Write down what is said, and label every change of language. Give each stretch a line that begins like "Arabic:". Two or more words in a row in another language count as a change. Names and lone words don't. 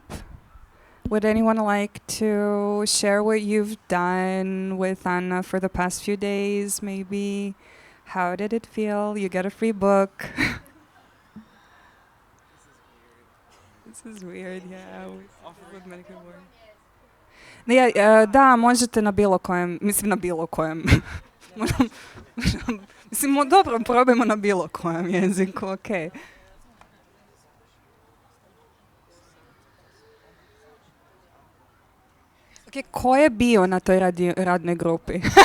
English: Would anyone like to share what you've done with Ana for the past few days, maybe? How did it feel? You get a free book. This is weird, yeah.
Serbian: Da, možete na bilo kojem, mislim na bilo kojem. Mislim, dobro, probajmo na bilo kojem jeziku, okej. Okay, ko je bio na toj radnoj grupi?